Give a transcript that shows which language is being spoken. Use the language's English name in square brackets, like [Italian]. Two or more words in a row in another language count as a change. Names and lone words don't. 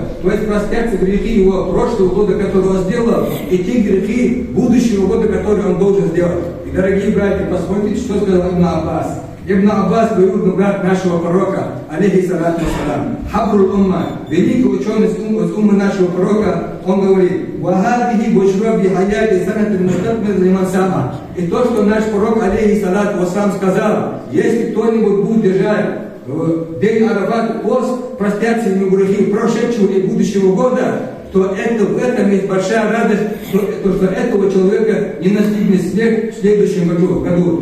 [Russian] То есть простятся грехи его прошлого года, который он сделал, и те грехи будущего года, которые он должен сделать. И, дорогие братья, посмотрите, что сказал Ибн Аббас. Ибн Аббас, двоюродный брат нашего пророка, [Arabic] عليه الصلاة والسلام, حبر الأمة, [Russian] великий ученый из уммы нашего пророка, он говорит: [Arabic] «وهذه بشرى بحياة سنة مستمر لمن صام». [Russian] И то, что наш пророк, [Arabic] عليه الصلاة والسلام, [Russian] сказал: если кто-нибудь будет держать в день Арафат пост, простятся ему грехи прошедшего и будущего года, то в этом есть большая радость, что этого человека не настигнет смерть в следующем году.